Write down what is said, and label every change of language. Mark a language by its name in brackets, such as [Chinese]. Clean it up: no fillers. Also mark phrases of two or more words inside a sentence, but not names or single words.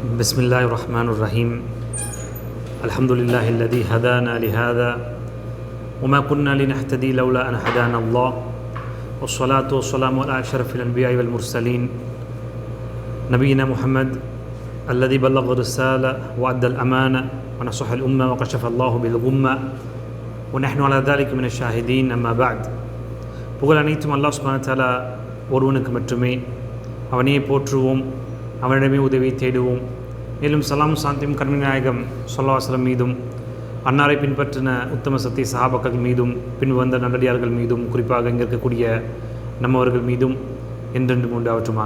[Arabic] بسم الله الرحمن الرحيم الحمد لله الذي هدانا لهذا وما كنا لنهتدي لولا أن هدانا الله والصلاة والسلام على أشرف الأنبياء والمرسلين نبينا محمد الذي بلغ الرسالة وأدى الأمانة ونصح الأمة وكشف الله بالغمة ونحن على ذلك من الشاهدين أما بعد [Tamil] புகழ் அனைத்தும் அல்லாஹ் சுப்ஹானஹு வ தஆலா ஒருவனுக்கு மட்டுமே. அவனையே போற்றுவோம், அவனிடமே உதவி தேடுவோம். மேலும் சலாம் சாந்தியும் கண்மணி நாயகம் [Arabic] صلى الله عليه وسلم [Tamil] மீதும், அன்னாரை பின்பற்றின உத்தம சத்திய சஹாபாக்கள் மீதும், பின் வந்த நல்லடியார்கள் மீதும், குறிப்பாக இங்கே இருக்கக்கூடிய நம்மவர்கள் மீதும் என்றென்று உண்டாவற்றுமாக.